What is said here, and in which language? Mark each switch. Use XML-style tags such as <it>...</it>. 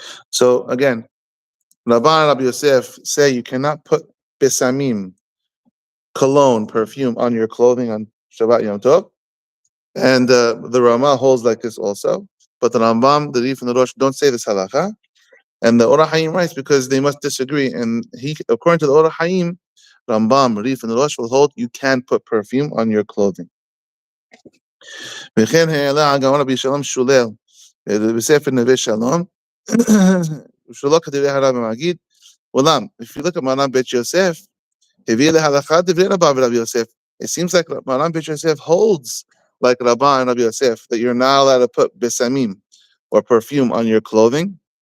<en>So again, Rabban and Rabbi Yosef say you cannot put besamim, cologne, perfume on your clothing on Shabbat Yom Tov, and the Rama holds like this also. But the Rambam, the Rif, and the Rosh don't say this halacha, and the Or Haim writes because they must disagree. And according to the Or Haim, Rambam, Rif, and the Rosh will hold you can put perfume on your clothing.</en> <he>וכן העלה הגאון רבי שלום שולל בספר נווה שלום, שלא כתבי הרב המגיד,</he> <en>If you look at Maran Bet Yosef, it seems like Maran Bet Yosef holds like Rabba and Rabbi Yosef that you're not allowed to put besamim or perfume on your clothing.</en>